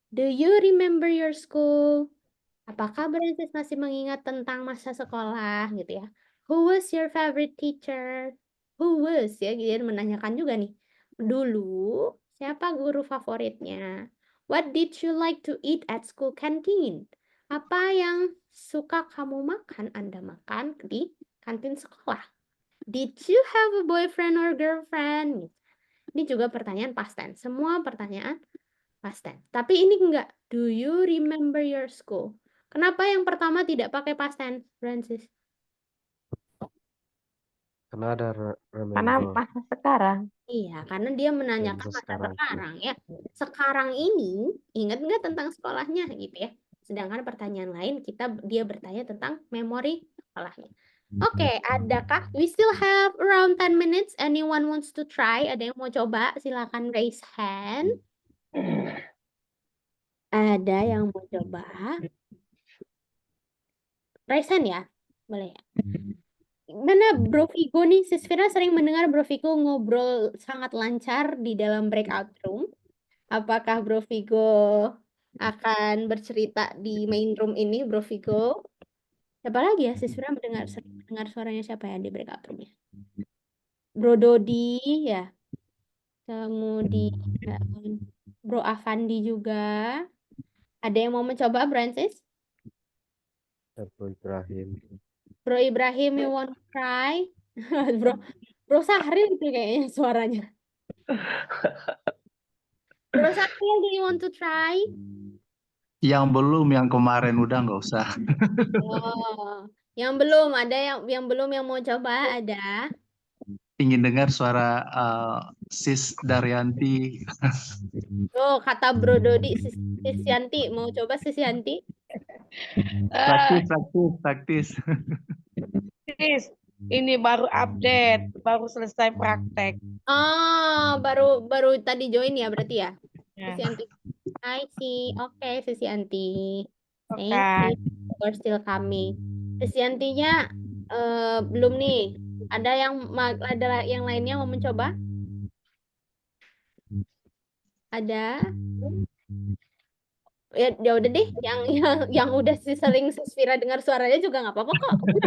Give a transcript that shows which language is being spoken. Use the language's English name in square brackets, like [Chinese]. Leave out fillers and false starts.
[English] Do you remember your school? [Indonesian] Apakah Brancis masih mengingat tentang masa sekolah gitu ya? [English] Who was your favorite teacher? Who was [Indonesian] ya, dia menanyakan juga nih. Dulu siapa guru favoritnya? [English] What did you like to eat at school canteen? [Indonesian] Apa yang suka kamu makan, Anda makan di kantin sekolah? [English] Did you have a boyfriend or girlfriend? [Indonesian] Ini juga pertanyaan past tense. Semua pertanyaan past tense. Tapi ini enggak. [English] Do you remember your school? [Indonesian] Kenapa yang pertama tidak pakai past tense, Francis? Karena ada Karena [English] remember [Indonesian] masa sekarang. Iya, karena dia menanyakan masa masa sekarang. sekarang ya. Sekarang ini ingat nggak tentang sekolahnya gitu ya. Sedangkan pertanyaan lain dia bertanya tentang memori sekolahnya. Oke, adakah [English] we still have around 10 minutes? Anyone wants to try? [Indonesian] Ada yang mau coba? Silakan [English] raise hand. [Indonesian] Ada yang mau coba? [English] Raise hand [Indonesian] ya? Boleh ya? Mana Bro Vigo nih? Sis Fira sering mendengar Bro Vigo ngobrol sangat lancar di dalam breakout room. Apakah Bro Vigo akan bercerita di main room ini, Bro Vigo? Siapa lagi ya? Sis Fira sering mendengar suaranya siapa ya di breakout room ya? Bro Dodi ya. Kemudian Bro Avandi juga. Ada yang mau mencoba, Francis? Bro Ibrahim. [English] Bro Ibrahim, you want to try? [Indonesian] Bro Sahril itu kayaknya suaranya. [English] Bro Sahril, do you want to try? [Indonesian] Yang belum, yang kemarin udah nggak usah. Oh, yang belum ada yang belum yang mau coba ada. Ingin dengar suara Sis Daryanti. Oh, kata Bro Dodi, Sis Yanti mau coba Sis Yanti? Praktis. Sis, ini baru update, baru selesai praktek. Oh, baru tadi join ya berarti ya? Ya. [English] Sis Yanti. I see. Oke, Sis Yanti. [Indonesian] Oke. [English] Thank you for still coming. [Indonesian] Sis Yantinya belum nih. Ada yang lainnya mau mencoba? Ada? Ya udah deh, yang udah sering Sis Fira dengar suaranya juga nggak apa-apa kok.